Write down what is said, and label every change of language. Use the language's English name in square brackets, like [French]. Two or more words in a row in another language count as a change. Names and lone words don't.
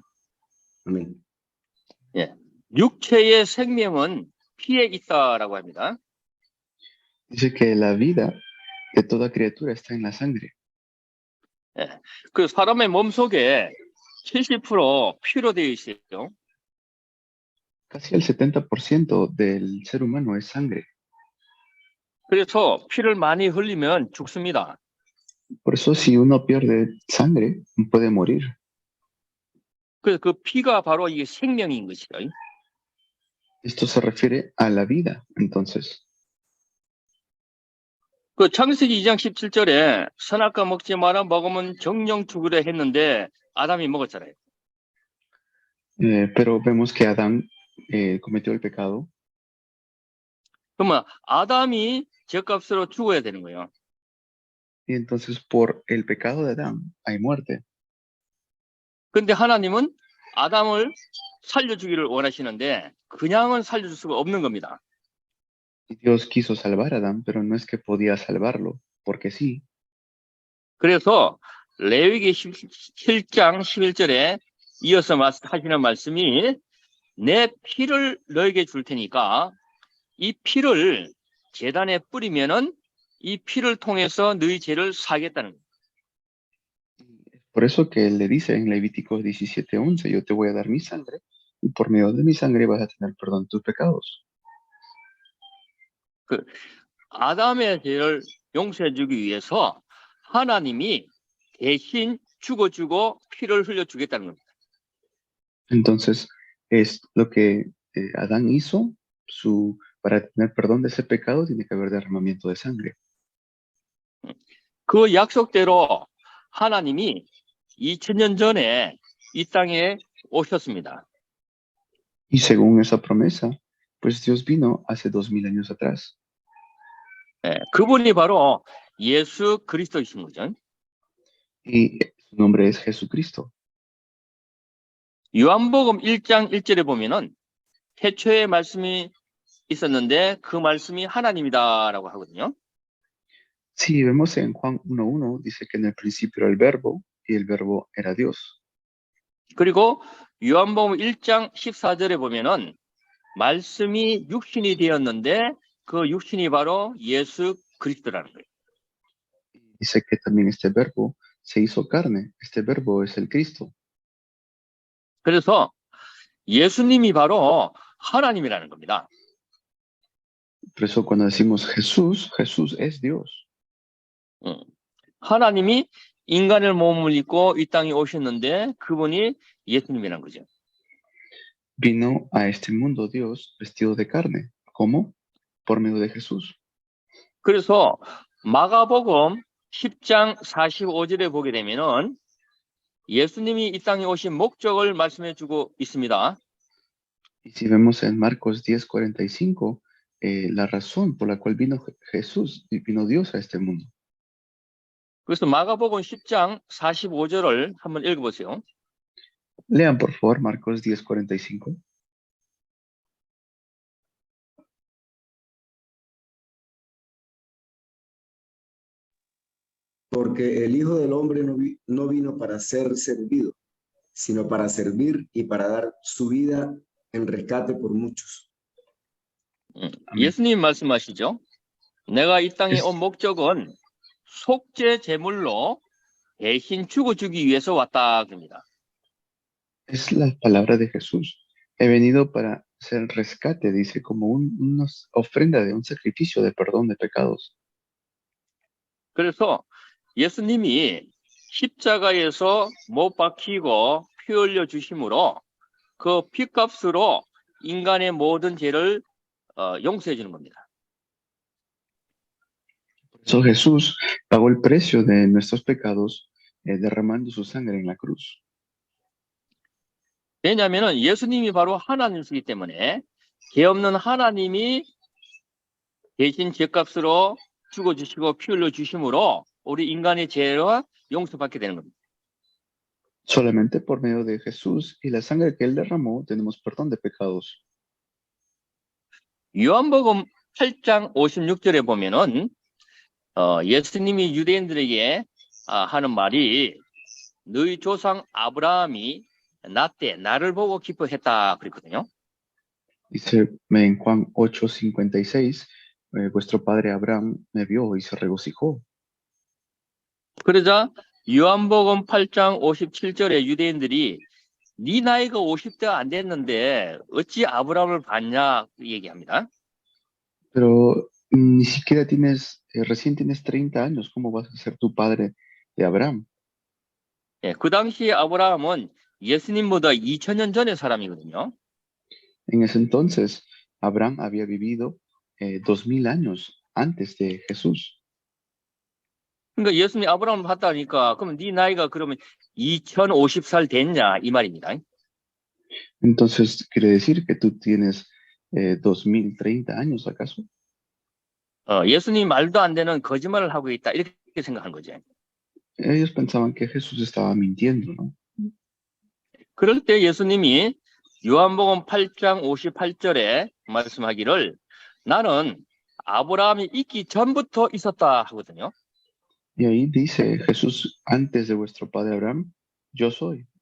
[Spanish] Amén. [Korean] 예, 육체의 생명은 피에 있다라고 합니다. [Spanish] Dice que la vida de toda criatura está en la sangre. [Korean] 그 사람의 몸 속에 70% 피로 되어 있어요. [Spanish] Casi el 70% del ser humano es sangre. [Korean] 그래서 피를 많이 흘리면 죽습니다. [Spanish] Por eso si uno pierde sangre, puede morir. [Korean] 그래서 그 피가 바로 이게 생명인 것이에요. [Spanish] Esto se refiere a la vida, entonces. [Korean] 그 창세기 2장 17절에 선악과 먹지 마라 먹으면 정령 죽으려 했는데 아담이 먹었잖아요. [Spanish] Pero vemos que Adán cometió el pecado. [Korean] 그러면 아담이 죄값으로 죽어야 되는 거예요. [Spanish] Y entonces por el pecado de Adán hay muerte. [Korean] 근데 하나님은 아담을 살려주기를 원하시는데 그냥은 살려줄 수가 없는 겁니다. [Spanish] Y Dios quiso salvar a Adán, pero no es que podía salvarlo, porque sí. [Korean] 그래서 레위기 17장 11절에 이어서 하시는 말씀이 내 피를 너에게 줄 테니까 이 피를 제단에 뿌리면은 이 피를 통해서 너희 죄를 사하겠다는 거예요. [Spanish] Por eso que él le dice en Levíticos 17:11, yo te voy a dar mi sangre y por medio de mi sangre vas a tener perdón de tus pecados. [Korean] 아담의 죄를 용서해주기 위해서 하나님이 대신 죽어주고 피를 흘려주겠다는 겁니다. [Spanish] Entonces, es lo que Adán hizo, para tener perdón de ese pecado tiene que haber derramamiento de sangre. [Korean] 그 약속대로 하나님이 2000년 전에 이 땅에 오셨습니다. [Spanish] Y según esa promesa, pues Dios vino hace 2000 años atrás. [Korean] 그분이 바로 예수 그리스도이신 거죠. [Spanish] Y su nombre es Jesucristo. [Korean] 요한복음 1장 1절에 보면은 태초에 말씀이 있었는데 그 말씀이 하나님이다라고 하거든요. [Spanish] Si vemos en Juan 1:1, dice que en el principio era el verbo y el verbo era Dios. [Korean] 그리고 요한복음 1장 14절에 보면은 말씀이 육신이 되었는데 그 육신이 바로 예수 그리스도라는 거예요. [Spanish] Dice que también este verbo se hizo carne. Este verbo es el Cristo. [Korean] 그래서 예수님이 바로 하나님이라는 겁니다. [Spanish] Por eso cuando decimos Jesús, Jesús es Dios. [Korean] 하나님이 인간의 몸을 입고 이 땅에 오셨는데 그분이 예수님이라는 거죠. [Spanish] Vino a este mundo Dios vestido de carne. ¿Cómo? Por medio de Jesús. [Korean] 그래서 마가복음 10장 45절에 보게 되면은 예수님이 이 땅에 오신 목적을 말씀해 주고 있습니다. [Spanish] Y si vemos en Marcos 10:45, la razón por la cual vino Jesús y vino Dios a este mundo. [Korean] 그래서 마가복음 10장 45절을 한번 읽어보세요. [Spanish] Lean por favor Marcos 10:45. Porque el Hijo del Hombre no vino para ser servido, sino para servir y para dar su vida en rescate por muchos. [Korean] 예수님 말씀하시죠. 내가 이 땅에 [Spanish] Es- [Korean] 온 목적은 속죄 제물로 대신 죽어주기 위해서 왔다 그럽니다. [Spanish] Es la palabra de Jesús. He venido para hacer rescate, dice, como una ofrenda de un sacrificio de perdón de pecados. [Korean] 그래서 예수님이 십자가에서 못 박히고 피 흘려 주심으로 그 피값으로 인간의 모든 죄를 용서해 주는 겁니다. [Spanish] Por eso Jesús pagó el precio de nuestros pecados derramando su sangre en la cruz. [Korean] 왜냐하면 예수님이 바로 하나님이시기 때문에 죄 없는 하나님이 대신 죄값으로 죽어주시고 피 흘려 주심으로 우리 인간의 죄와 용서받게 되는 겁니다. [Spanish] Solamente por medio de Jesús y la sangre que Él derramó tenemos perdón de pecados. [Korean] 요한복음 8장 56절에 보면은 예수님이 유대인들에게 하는 말이 너희 조상 아브라함이 나 때 나를 보고 기뻐했다 그랬거든요. [Spanish] Dice en Juan 8:56, vuestro padre Abraham me vio y se regocijó. [Korean] 그러자 요한복음 8장 57절에 유대인들이 네 나이가 50대가 안 됐는데 어찌 아브라함을 봤냐 얘기합니다. [Spanish] Pero ni siquiera recién tienes 30 años, ¿cómo vas a ser tu padre de Abraham? [Korean] 예, 그 당시 아브라함은 예수님보다 2000년 전의 사람이거든요. [Spanish] En ese entonces, Abraham había vivido 2000 años antes de Jesús. [Korean] 그러니까 예수님이 아브라함을 봤다니까 그러면 네 나이가 그러면 2050살 됐냐 이 말입니다. [Spanish] Entonces, ¿quiere decir que tú tienes 2030 años acaso? [Korean] 예수님이 말도 안 되는 거짓말을 하고 있다 이렇게 생각한 거죠. [Spanish] Ellos pensaban que Jesús estaba mintiendo, ¿no? [Korean] 그럴 때 예수님이 요한복음 8장 58절에 말씀하기를 나는 아브라함이 있기 전부터 있었다 하거든요. [Spanish] Y ahí dice Jesús, antes de vuestro padre Abraham, yo soy.